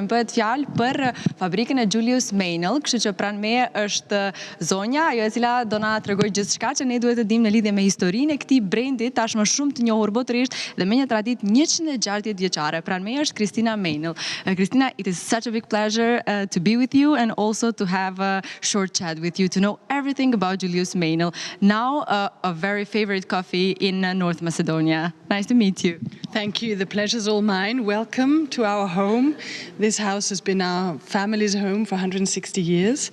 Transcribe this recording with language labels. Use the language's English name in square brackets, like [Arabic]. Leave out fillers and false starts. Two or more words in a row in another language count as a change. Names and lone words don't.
[Albanian] Bëhet fjalë për fabrikën e Julius Meinl, kështu që pranë meje është zonja, ajo e cila do na tregojë gjithçka që ne duhet të dimë në lidhje me historinë e këtij brendi, tashmë shumë të njohur botërisht dhe me një traditë 160 vjeçare. Pranë meje është Kristina Meinl. Kristina, [English] it is such a big pleasure to be with you and also to have a short chat with you to know everything about Julius Meinl. Now a very favorite coffee in North Macedonia. Nice to meet you. Thank you. The pleasure's all mine. Welcome to our home. This house has been our family's home for 160 years.